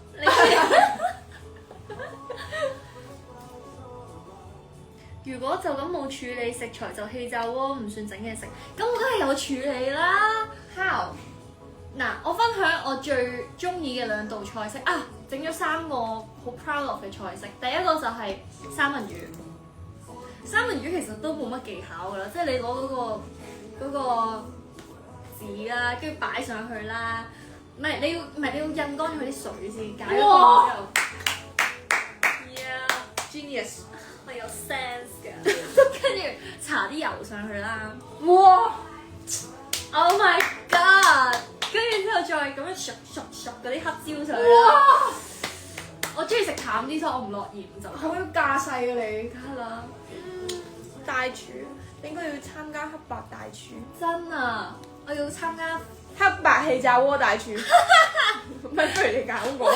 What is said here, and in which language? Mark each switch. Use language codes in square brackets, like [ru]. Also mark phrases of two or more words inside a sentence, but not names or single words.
[yue] 如果就咁冇處理食材就氣炸鍋唔算整嘢食，咁我梗係有處理啦。How？嗱，我分享我最中意嘅2道菜式啊！整咗3個好 [en] proud of [yue] 嘅菜式。第一個就係三文魚。三文魚其實都冇乜技巧㗎啦，即係你攞嗰個紙啦，跟住擺上去啦。唔係你要印乾佢啲水先，解咗之後。 [en] Yeah，genius。 [yue] 我有 sense 㗎，跟住搽啲油上去啦。哇 [en] ！Oh my god！ [yue] 跟住之後再咁樣熟嗰啲黑椒上去啦。哇！我中意食淡啲，所以我唔落鹽就。好有架勢啊你！梗係啦，大廚，你應該要參加黑白大廚。真啊！我要參加黑白氣炸鍋大廚。咪不如你搞我。